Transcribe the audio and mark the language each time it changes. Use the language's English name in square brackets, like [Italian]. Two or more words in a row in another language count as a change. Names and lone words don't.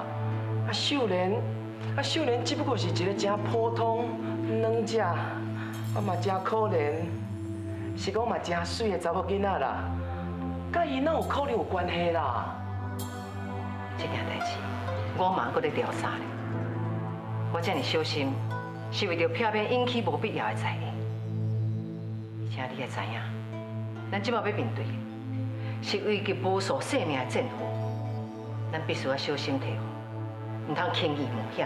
[Min Nan Chinese] 秀莲只不过是一个真普通、软只，嘛真可怜，是讲嘛真水的查某囡仔啦。甲伊哪有可能有关系啦？这件代志，我嘛搁咧调查咧。我这么小心，是为着避免引起无必要的灾难。而且你也知影，咱即马要面对， 是危及无数性命的战祸，咱必须要小心提防，唔通轻易冒险。